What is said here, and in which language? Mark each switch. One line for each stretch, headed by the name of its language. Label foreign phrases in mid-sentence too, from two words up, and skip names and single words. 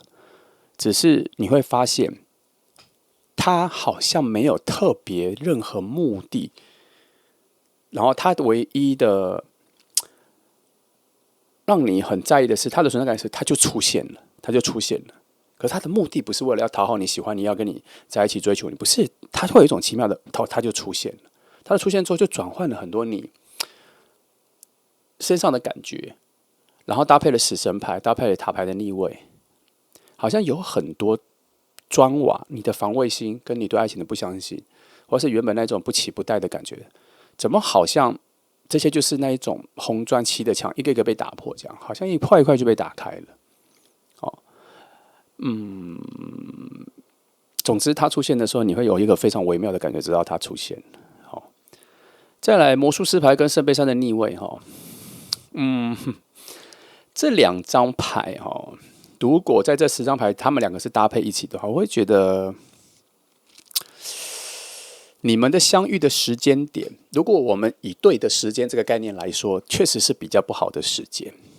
Chinese: 只是你會發現，他好像沒有特別任何目的，然後他唯一的讓你很在意的是，他的存在感是他就出現了，他就出現了。可是他的目的不是為了要討好你喜歡你，要跟你在一起追求你，不是，他會有一種奇妙的，他就出現了。他的出現之後，就轉換了很多你身上的感覺，然後搭配了死神牌，搭配了塔牌的逆位。好像有很多磚瓦，你的防衛心跟你對愛情的不相信，或是原本那種不期不待的感覺，怎麼好像這些就是那一種紅磚砌的牆，一個一個被打破，這樣好像一塊一塊就被打開了。總之他出現的時候，你會有一個非常微妙的感覺，知道他出現了。再來魔術師牌跟聖杯三的逆位，這兩張牌如果在這10張牌，他們兩個是搭配一起的話，我會覺得你們的相遇的時間點，如果我們以對的時間這個概念來說，確實是比較不好的時間。